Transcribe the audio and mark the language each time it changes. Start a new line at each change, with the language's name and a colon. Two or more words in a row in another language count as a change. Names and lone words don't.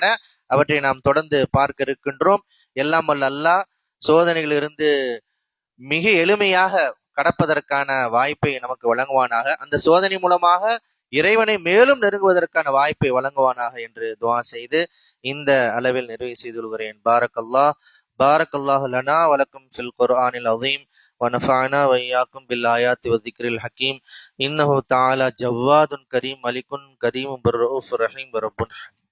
Tamil: அவற்றை நாம் தொடர்ந்து பார்க்க இருக்கின்றோம். எல்லாம் வல்ல அல்லாஹ் சோதனைகளிலிருந்து மிக எளிமையாக கடப்பதற்கான வாய்ப்பை நமக்கு வழங்குவானாக, அந்த சோதனை மூலமாக இறைவனை மேலும் நெருங்குவதற்கான வாய்ப்பை வழங்குவானாக என்று துஆ செய்து இந்த அளவில் நிறைவு செய்து கொள்கிறேன்.
Arabic: பாரக்கல்லாஹ் بارك الله لنا ولكم في القرآن العظيم ونفعنا وإياكم بالآيات والذكر الحكيم إنه تعالى جواد كريم ملك كريم بالرؤوف الرحيم ورب